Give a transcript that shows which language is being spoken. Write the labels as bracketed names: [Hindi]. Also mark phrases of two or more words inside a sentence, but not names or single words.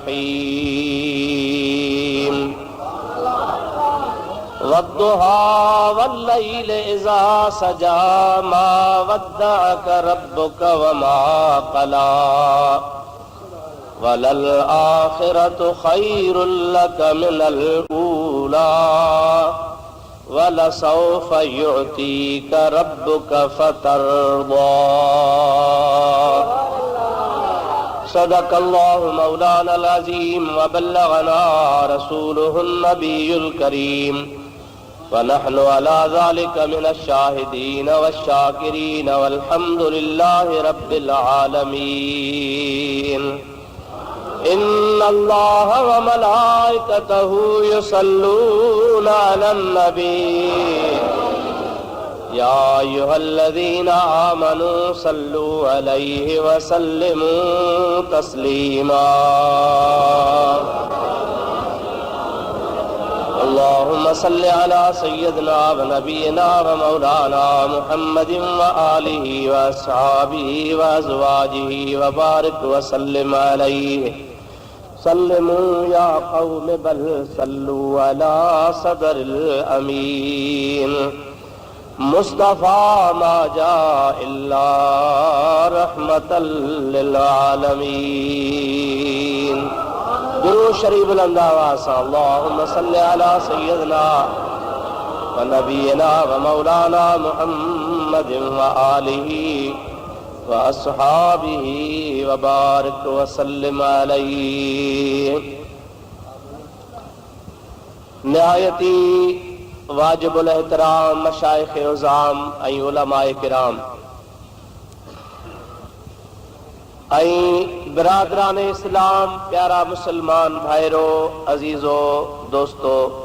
[Arabic] رحيم والضحى والليل إذا سجى ما ودعك ربك وما قلى وللآخرة خير لك من الأولى ولسوف يعطيك ربك فترضى. صدق الله مولانا العظيم وبلغنا رسوله النبي الكريم ونحن على ذلك من الشاهدين والشاكرين والحمد لله رب العالمين. إن الله وملائكته يصلون على النبي يا أيها الذين آمنوا صلوا عليه وسلموا تسليما. اللهم صل على سيدنا ونبينا ومولانا محمد وآله وأصحابه وأزواجه وبارك وسلم عليه سلموا يا قوم بل صلوا على صدر الأمين. مصطفى ما جاء إلا رحمة للعالمين. [Urdu] درود شریف بلند آواز سے [Arabic] اللهم صل على سيدنا ونبينا ومولانا محمد وآله وأصحابه وبارك وسلم عليه. [Urdu] نہایتی واجب الاحترام مشائخ عظام ایں علمائے کرام ایں برادران اسلام پیارا مسلمان بھائیو عزیزو دوستو,